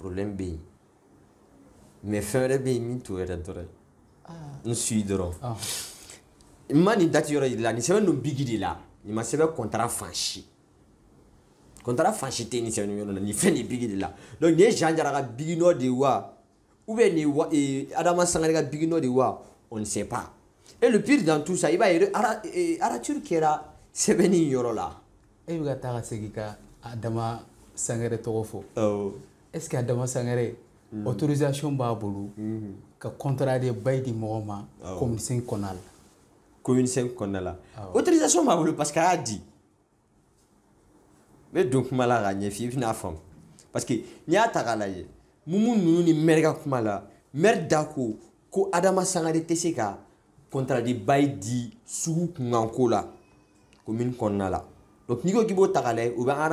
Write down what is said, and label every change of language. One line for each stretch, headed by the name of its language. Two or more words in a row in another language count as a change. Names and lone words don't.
Bambara: problème bɛ yen mais fɛn wɛrɛ bɛ yen min t'o yɛrɛ dɔrɔn n suit dɔrɔn n ma nin date yɔrɔ yir'i la nin sɛbɛn don Bigi de la nin ma sɛbɛn contrat fan si tɛ nin sɛbɛn yɔrɔ la nin fɛn nin Bigi de la donc nin ye Jean Jara ka Bigi Nord de ye wa
French: ou bien
Bambara: nin Adama Sangare ka Bigi Nord de ye wa
French: on ne sait pas et le pire dans tout ça
Bambara: i b'a ye arature kɛra sɛbɛnni yɔrɔ la. e bɛ ka taa ka segin ka Adama Sangare tɔgɔ fɔ
French: est-ce que
Bambara: Adama Sangare autorisation b'a bolo ka
French: contrat de bail
Bambara: di mɔgɔ ma commune 5 kɔnɔna la commune 5 kɔnɔna la autorisation b'a bolo
French: parce que
Bambara: a y'a di n bɛ don kuma la k'a ɲɛf'i ye i bɛna faamu
French: parce que
Bambara: n'i y'a ta k'a lajɛ Mumu ninnu ni maire ka kuma la maire da ko Adama Sangare tɛ se ka
French: contrat de bail
Bambara: di sugu kunkanko la commune kɔnɔna la donc n'i ko k'i b'o ta k'a lajɛ u bɛ